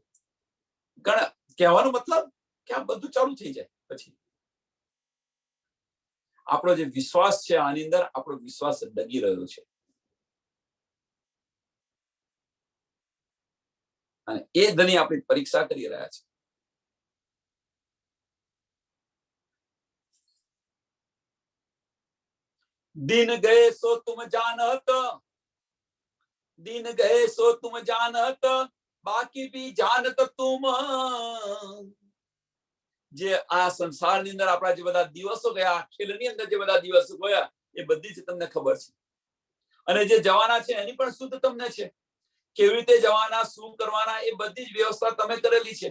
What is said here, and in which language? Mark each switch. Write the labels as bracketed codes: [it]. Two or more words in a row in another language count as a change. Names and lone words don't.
[gu] ઘણા કહેવાનો મતલબ કે આ બધું ચાલુ થઈ જાય. પછી આપણો જે વિશ્વાસ છે આની અંદર આપણો વિશ્વાસ ડગી રહ્યો છે, અને એ ધની આપણી પરીક્ષા કરી રહ્યા છે. [hi] दिन गए सो तुम जानत, दिन गए सो तुम जानत, बाकी भी जानत तुम. [gu] જે આ સંસારની અંદર આપણા જે બધા દિવસો ગયા, ખેલની અંદર જે બધા દિવસો ગયા એ બધી જ તમને ખબર છે. અને જે જવાના છે એની પણ શુદ્ધ તમને છે. કેવી રીતે જવાના, શું કરવાના, એ બધી જ વ્યવસ્થા તમે કરેલી છે.